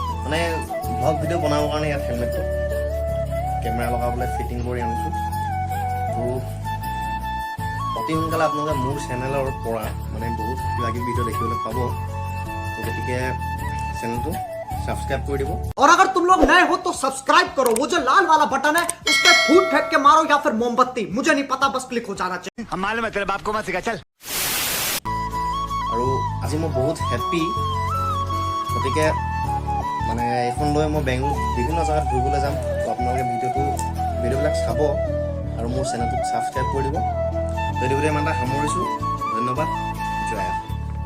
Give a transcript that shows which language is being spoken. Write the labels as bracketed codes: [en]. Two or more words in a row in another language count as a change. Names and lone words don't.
[as] মানে ব্লগ ভিডিঅ' বনাবৰ কাৰণে ইয়াত হেলমেটটো কেমেৰা লগাবলৈ ফিটিং কৰি আনিছোঁ। তো অতি সোনকালে আপোনালোকে মোৰ চেনেলৰ পৰা মানে বহুত কিবা কিবি ভিডিঅ' দেখিবলৈ পাব। তো গতিকে চেনেলটো [hi] सब्सक्राइब कर दो। और अगर तुम लोग नए हो तो सब्सक्राइब करो, वो जो लाल वाला बटन है उस पर फूट फेंक के मारो या फिर मोमबत्ती, मुझे नहीं पता, बस क्लिक हो जाना चाहिए। हम मालूम है तेरे बाप को मत सिखा चल। [as] আৰু আজি মই বহুত হেপী, গতিকে মানে এইখন লৈ মই বেংগলোৰ বিভিন্ন জেগাত ঘূৰিবলৈ যাম। তো আপোনালোকে ভিডিঅ'বিলাক চাব আৰু মোৰ চেনেলটোক ছাবস্ক্ৰাইব কৰি দিব। তো এইটো ভিডিঅ' ইমানটা সামৰিছোঁ। ধন্যবাদ। জয় আই অসম।